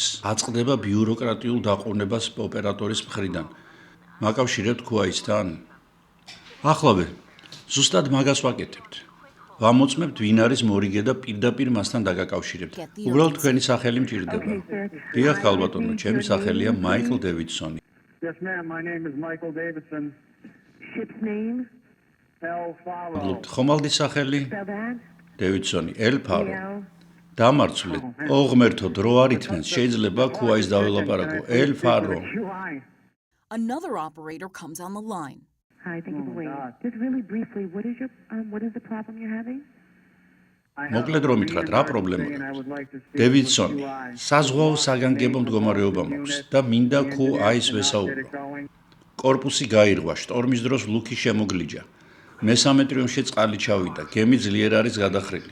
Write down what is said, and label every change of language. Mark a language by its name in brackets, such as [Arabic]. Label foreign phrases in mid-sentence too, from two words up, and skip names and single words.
[Georgian] აწყდება ბიუროკრატიულ დაყოვნებას ოპერატორის მხრიდან. მაკავშირებთ ქუაისთან? ახლავე, ზუსტად მაგას ვაკეთებთ. ვამოწმებთ ვინ არის მორიგე და პირდაპირ მასთან დაგაკავშირებთ. უბრალოდ თქვენი სახელი მჭირდება. დიახ, ქალბატონო, ჩემი სახელია მაიკლ დევიდსონი. [English] Yes, ma'am. My name is Michael Davidson. Ship's name? Elfaro. [Georgian] ხომალდის სახელი? [English] Spell that? [Georgian] დევიდსონი, ელფარო. [English] L. [Georgian] დამარცხლეთ. ოღმერთო დრო არ ითმენს, შეიძლება ქუაის დაველაპარაკო. ელფარო. [English] QI. Another operator comes on the line. Hi, thank you for Oh, waiting. God. Just really briefly, what is the problem you're having? [Georgian] მოკლედ რომ ითხრათ, რა პრობლემა აქვს? დევიდსონი, საზღვაო საგანგებო მდგომარეობა მაქვს და მინდა QI-ს ვესაუბრო. კორპუსი გაირღვა, შტორმის დროს ლუკი შემოგლიჯა. მესამე ტრიუმფში წყალი ჩავიდა, გემი ძლიერ არის გადახრილი.